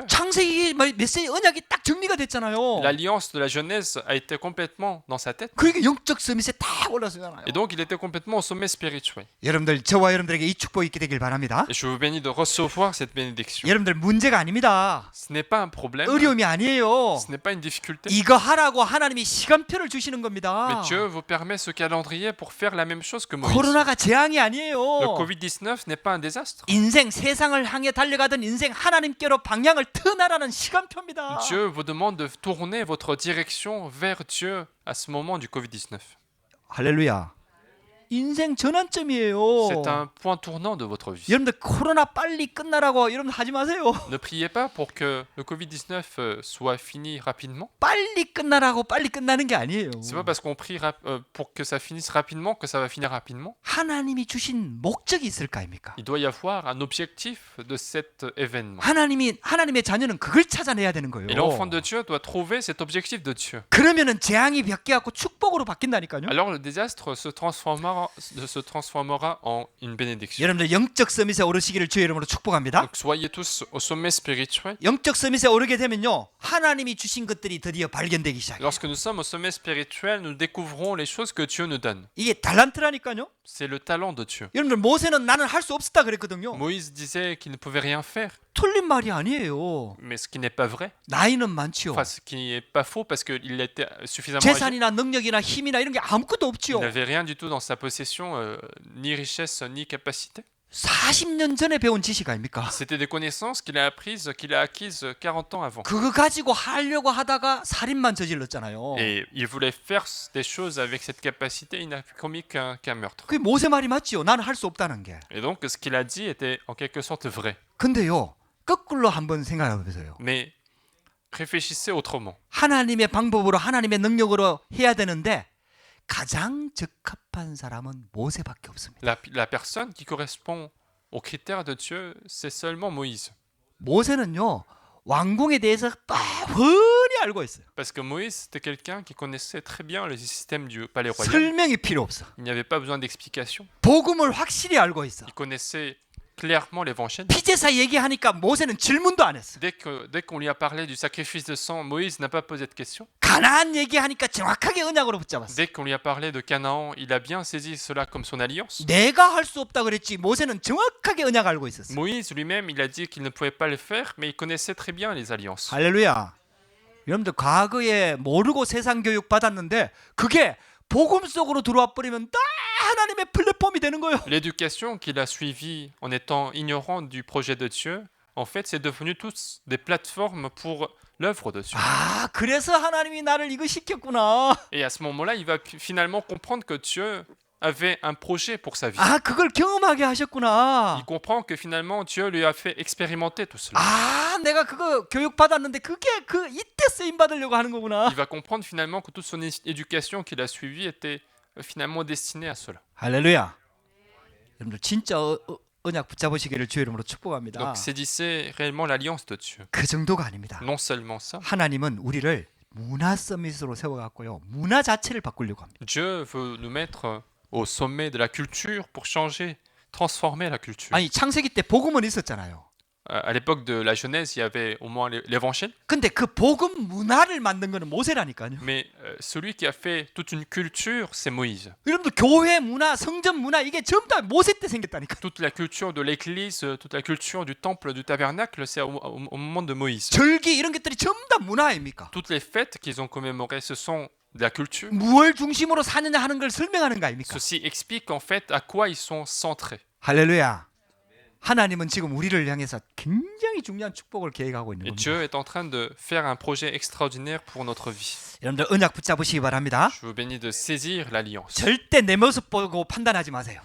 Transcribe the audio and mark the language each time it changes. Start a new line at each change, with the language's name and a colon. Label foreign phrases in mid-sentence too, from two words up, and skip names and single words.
Korean: 창세기 메시지 언약이 딱 정리가 됐잖아요.
French: L'alliance de la Genèse a été complètement dans sa tête.
Korean: 그러니까 영적 서밋에 딱 올랐잖아요.
French: Et donc, il était complètement au sommet spirituel.
Korean: 여러분들 저와 여러분들에게 이 축복이 있게 되길 바랍니다.
French: Et je vous bénis de recevoir cette bénédiction.
Korean: 여러분들 문제가 아닙니다.
French: Ce n'est pas un problème.
Korean: 어려움이 아니에요.
French: Ce n'est pas une difficulté.
Korean: 이거 하라고 하나님이 시간표를 주시는 겁니다.
French: Mais Dieu vous permet ce calendrier pour faire la même chose que Moïse.
Korean: 코로나가 재앙이
French: Le
Korean: 아니에요.
French: Covid-19 n'est pas un désastre.
Korean: 인생 세상을 향해 달려가던 인생 하나님께로 방향을 트나라는 시간표입니다.
French: Dieu vous demande de tourner votre direction vers Dieu à ce moment du Covid-19.
Korean: 할렐루야. 인생 전환점이에요.
French: C'est un point tournant de votre vie.
Korean: 여러분들 코로나 빨리 끝나라고 여러분 하지 마세요.
French: Ne priez pas pour que le Covid-19 soit fini rapidement.
Korean: 빨리 끝나라고 빨리 끝나는 게 아니에요.
French: C'est pas parce qu'on prie pour que ça finisse rapidement que ça va finir rapidement.
Korean: 하나님이 주신 목적이 있을 거 아닙니까?
French: Il doit y avoir un objectif de cet événement.
Korean: 하나님의 자녀는 그걸 찾아내야 되는 거예요.
French: Et l'enfant de Dieu doit trouver cet objectif de Dieu.
Korean: 그러면은 재앙이 바뀌어갖고 축복으로 바뀐다니까요.
French: Alors le désastre se transformera en une bénédiction.
Korean: 여러분들 영적 서밋에 오르시기를 주의 이름으로 축복합니다.
French: Donc soyez tous au sommet spirituel.
Korean: 영적 서밋에 오르게 되면요, 하나님이 주신 것들이 드디어 발견되기 시작해요.
French: Lorsque nous sommes au sommet spirituel, nous découvrons les choses que Dieu nous donne.
Korean: 이게 달란트라니까요.
French: C'est le talent de Dieu.
Korean: 여러분들 모세는 나는 할 수 없었다 그랬거든요.
French: Moïse disait qu'il ne pouvait rien faire,
Korean: 틀린 말이 아니에요.
French: mais ce qui n'est pas vrai.
Korean: 나이는 많지요.
French: Enfin, ce qui n'est pas faux parce qu'il était suffisamment âgé.
Korean: 재산이나 능력이나 힘이나 이런 게 아무것도
French: Il
Korean: 없지요.
French: n'avait rien du tout dans sa possession, ni richesse, ni capacité.
Korean: 40년 전에 배운 지식 아닙니까?
French: C'était des connaissances qu'il a acquises 40 ans avant.
Korean: 그거 가지고 하려고 하다가 살인만 저질렀잖아요.
French: Et il voulait faire des choses avec cette capacité, il n'a commis qu'un meurtre.
Korean: 그게 모세 말이 맞지요. 나는 할 수 없다는 게.
French: Et donc ce qu'il a dit était en quelque sorte vrai.
Korean: 근데요, 거꾸로 한번 생각해 보세요.
French: Mais réfléchissez autrement.
Korean: 하나님의 방법으로 하나님의 능력으로 해야 되는데 가장 적합한 사람은 모세밖에 없습니다.
French: La personne qui correspond aux critères de Dieu, c'est seulement Moïse.
Korean: 모세는요, 왕궁에 대해서 뻔히 알고 있어요.
French: Parce que Moïse, c'était quelqu'un qui connaissait très bien le système du palais royal.
Korean: 설명이 필요 없어.
French: Il n'y avait pas besoin d'explication.
Korean: 복음을 확실히 알고 있어.
French: Il connaissait clairement l'évangile.
Korean: 피제사 얘기하니까 모세는 질문도 안 했어.
French: Dès qu'on lui a parlé du sacrifice de sang, Moïse n'a pas posé de questions.
Korean: 가나안 얘기하니까 정확하게 언약으로 붙잡았어.
French: Dès qu'on lui a parlé de Canaan, il a bien saisi cela comme son alliance.
Korean: 내가 할 수 없다 그랬지 모세는 정확하게 언약 알고 있었어.
French: Moïse lui-même, il a dit qu'il ne pouvait pas le faire, mais il connaissait très bien les alliances.
Korean: 할렐루야. 여러분들 과거에 모르고 세상 교육 받았는데 그게 복음 속으로 들어와 버리면 다 하나님의 플랫폼이 되는 거예요.
French: L'éducation qu'il a suivie en étant ignorant du projet de Dieu, en fait, c'est devenu tous des plateformes pour l'œuvre de Dieu.
Korean: 아, 그래서 하나님이 나를 이거 시켰구나.
French: Et à ce moment-là, il va finalement comprendre que Dieu avait un projet pour sa vie.
Korean: 아, 그걸 경험하게 하셨구나.
French: Il comprend que finalement, Dieu lui a fait expérimenter tout cela.
Korean: 아, 내가 그거 교육 받았는데 그게 이때 쓰임 받으려고 하는 거구나.
French: Il va comprendre finalement que toute son éducation qu'il a suivie était finalement destinée à cela.
Korean: 할렐루야. 여러분들 진짜 언약 붙잡으시기를 주의 이름으로 축복합니다.
French: Donc saisissez réellement l'alliance de Dieu.
Korean: 그 정도가 아닙니다.
French: Non seulement ça,
Korean: 하나님은 우리를 문화 서밋으로 세워갖고요, 문화 자체를 바꾸려고 합니다.
French: Dieu veut nous mettre au sommet de la culture pour changer, transformer la culture.
Korean: 아니 창세기 때 복음은 있었잖아요.
French: À l'époque de la Genèse, il y avait au moins l'évangile,
Korean: 근데 그 복음 문화를 만든 거는 모세라니까요.
French: mais celui qui a fait toute une culture, c'est Moïse.
Korean: 여러분들 교회 문화, 성전 문화 이게 전부 다 모세 때 생겼다니까.
French: Toute la culture de l'église, toute la culture du temple, du tabernacle, c'est au moment de Moïse.
Korean: 절기 이런 것들이 전부 다 문화 아닙니까?
French: Toutes les fêtes qu'ils ont commémorées, ce sont de la culture.
Korean: 무엇을 중심으로 사느냐 하는 걸 설명하는 거 아닙니까?
French: Ceci explique en fait à quoi ils sont centrés.
Korean: 할렐루야. 하나님은 지금 우리를 향해서 굉장히 중요한 축복을 계획하고 있는
French: Et
Korean: 겁니다.
French: Dieu est en train de faire un projet extraordinaire pour notre vie.
Korean: 여러분들 언약 붙잡으시기 바랍니다.
French: Je vous bénis de saisir l'alliance.
Korean: 절대 내 모습 보고 판단하지 마세요.